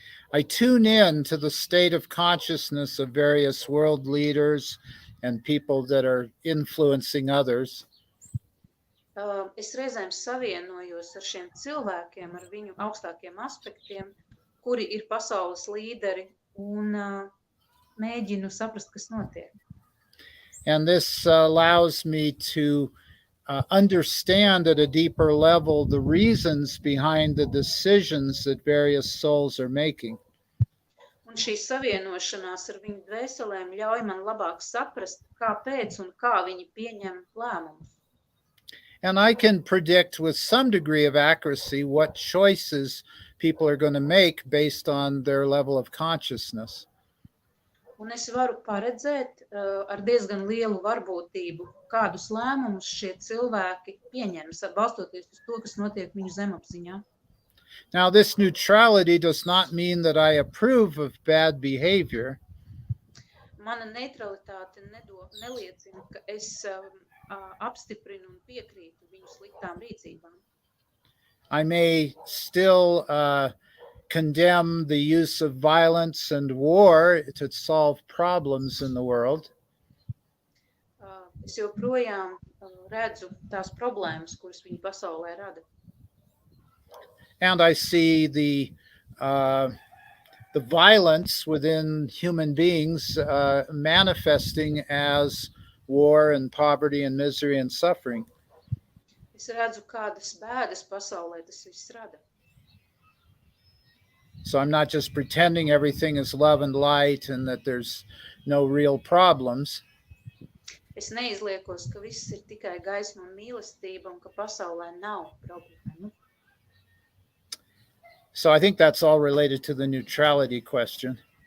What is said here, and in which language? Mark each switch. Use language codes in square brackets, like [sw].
[en] I tune in to the state of consciousness of various world leaders and people that are influencing others. [lv] Es reizēm savienojos ar šiem cilvēkiem, ar viņu augstākiem aspektiem, kuri ir pasaules līderi, un mēģinu saprast, kas notiek. [en] And this allows me to understand at a deeper level the reasons behind the decisions that various souls are making. [lv] Un šī savienošanās ar viņu dvēselēm ļauj man labāk saprast, kāpēc un kā viņi pieņem lēmumus. [en] And I can predict with some degree of accuracy what choices people are going to make based on their level of consciousness. [lv] Un es varu paredzēt ar diezgan lielu varbūtību, kādus lēmumus šie cilvēki pieņems, balstoties uz to, kas notiek viņu zemapziņā. [en] Now, this neutrality does not mean that I approve of bad behavior. [lv] Mana neutralitāte neliecina, ka es apstiprinu un piekrītu viņu sliktām rīcībām. [en] I may still condemn the use of violence and war to solve problems in the world. [lv] Es joprojām redzu tās problēmas, kuras viņi pasaulē rada. [en] And I see the violence within human beings manifesting as war and poverty and misery and suffering. [lv] Es redzu, kādas bēdas pasaulē tas viss rada. [en] So I'm not just pretending everything is love and light and that there's no real problems. [lv] Es neizliekos, ka viss ir tikai gaisma un mīlestība un ka pasaulē nav problēmu. [en] So I think that's all related to the neutrality question.